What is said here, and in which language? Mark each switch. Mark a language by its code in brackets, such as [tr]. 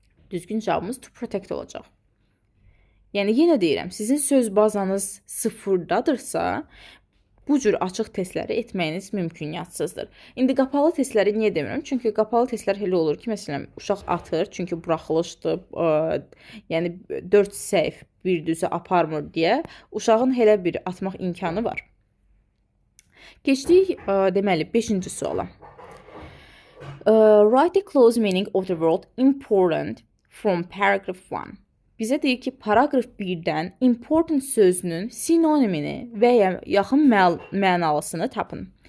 [az] Düzgün cavabımız to protect olacaq. Yəni yenə deyirəm, sizin söz bazanız sıfırdadırsa, bu cür açıq testləri etməyiniz mümküniyyətsizdir. İndi qapalı testləri niyə demirəm? Çünki qapalı testlər elə olur ki, məsələn, uşaq atır, çünki buraxılışdır, yəni 4 səhv bir düzə aparmır deyə uşağın elə bir atmaq imkanı var. Keçdik, deməli, 5-ci suala. [en] Write the close meaning of the word important from paragraph 1. [az] Bizə deyir ki, paragraf 1-dən important sözünün sinonimini və ya yaxın mənalısını tapın.